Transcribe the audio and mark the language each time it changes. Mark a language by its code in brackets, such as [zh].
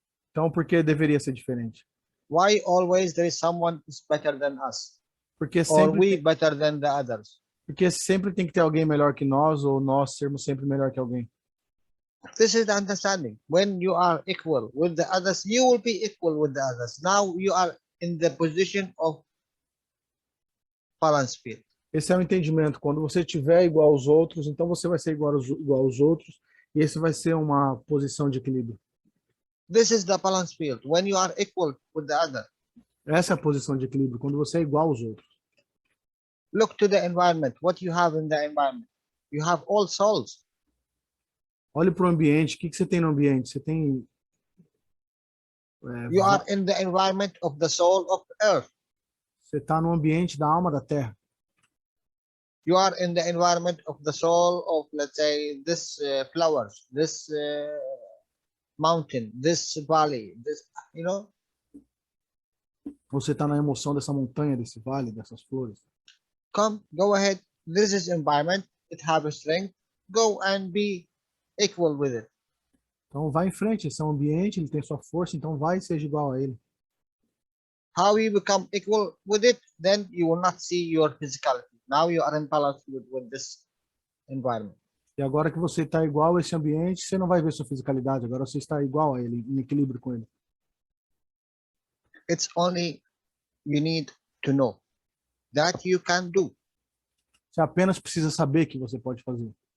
[pt] Então, por que deveria ser diferente? [en] Why always there is someone who's better than us? [pt] Porque [en] Or we better than the others? [pt] Porque sempre tem que ter alguém melhor que nós, ou nós sermos sempre melhor que alguém. [en] This is the understanding. When you are equal with the others, you will be equal with the others. Now you are in the position of balance field. [pt] Esse é o entendimento. Quando você estiver igual aos outros, então você vai ser igual aos outros, e esse vai ser uma posição de equilíbrio. [en] This is the balance field. When you are equal with the other. [pt] Essa é a posição de equilíbrio, quando você é igual aos outros. [en] Look to the environment. What you have in the environment? You have all souls. [pt] Olhe para o ambiente. O que você tem no ambiente? Você tem [en] You are in the environment of the soul of earth. [pt] você está no ambiente da alma da terra. [en] You are in the environment of the soul of, let's say, this flowers, this mountain, this valley, this, you know. [pt] Você está na emoção dessa montanha, desse vale, dessas flores. [en] Come, go ahead. This is environment. It have a strength. Go and be equal with it. [pt] Então vai em frente, esse é um ambiente, ele tem sua força, então vai e seja igual a ele. [en] How you become equal with it, then you will not see your physicality. Now you are in balance with this environment. [pt] E agora que você está igual a esse ambiente, você não vai ver sua fisicalidade, agora você está igual a ele, em equilíbrio com ele. [en] It's only you need to know that you can do. [pt] Você apenas precisa saber que você pode fazer.